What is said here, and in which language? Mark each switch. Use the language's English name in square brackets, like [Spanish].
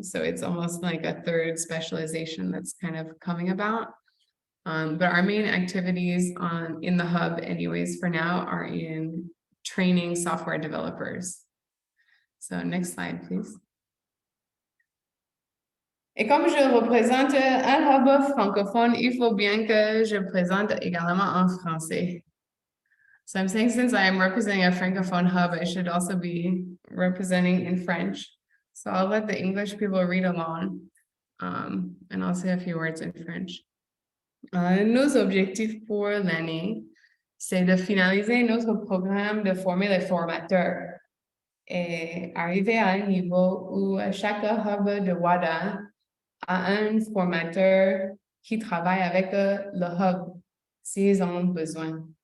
[English] So it's almost like a third specialization that's kind of coming about. But our main activities in the hub anyways for now are in training software developers. So next slide, please. [French] Et comme je représente un hub francophone, il faut bien que je présente également en français. [English] So I'm saying since I'm representing a francophone hub, I should also be representing in French. So I'll let the English people read along, and I'll say a few words in French. [French] Nos objectifs pour l'année, c'est de finaliser notre programme de former les formateurs et arriver à un niveau où chaque hub de Wada a un formateur qui travaille avec le hub s'ils en ont besoin.